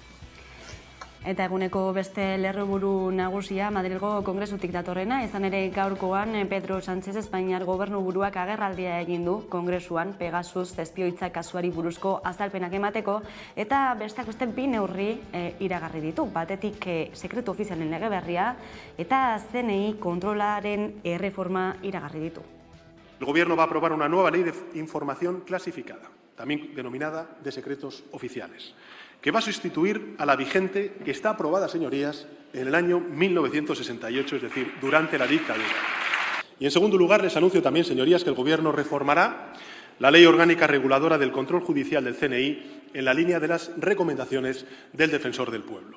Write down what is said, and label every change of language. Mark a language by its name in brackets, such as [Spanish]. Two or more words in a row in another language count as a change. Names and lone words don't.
[Basque] Eta eguneko beste lerroburu nagusia Madrilgo Kongresutik datorrena, izan ere gaurkoan Pedro Sánchez Espainiar gobernuburuak agerraldia egin du Kongresuan Pegasus espioitza kasuari buruzko azalpenak emateko eta besteak beste bi neurri iragarri ditu. Batetik sekretu ofizialen lege berria eta CNI kontrolaren erreforma iragarri ditu. [Spanish] El Gobierno va a aprobar una nueva ley de información clasificada, también denominada de secretos oficiales, que va a sustituir a la vigente que está aprobada, señorías, en el año 1968, es decir, durante la dictadura. Y, en segundo lugar, les anuncio también, señorías, que el Gobierno reformará la Ley Orgánica Reguladora del Control Judicial del CNI en la línea de las recomendaciones del Defensor del Pueblo.